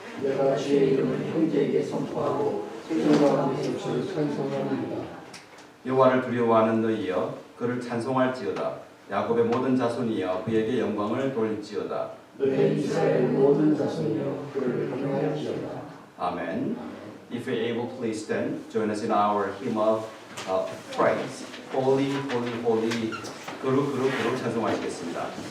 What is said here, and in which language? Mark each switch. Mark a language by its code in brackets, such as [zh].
[ko] 내가 주의 이름을 형제에게 선포하고 세상 가운데서 주를 찬송합니다. 여호와를 두려워하는 너희여, 그를 찬송할지어다. 야곱의 모든 자손이여, 그에게 영광을 돌릴지어다. 너희 이스라엘 모든 자손이여, 그를 경외할지어다. 아멘. [en] If you're able, please stand. Join us in our hymn of praise. Holy, holy, holy. [ko] 그룹 찬송하시겠습니다.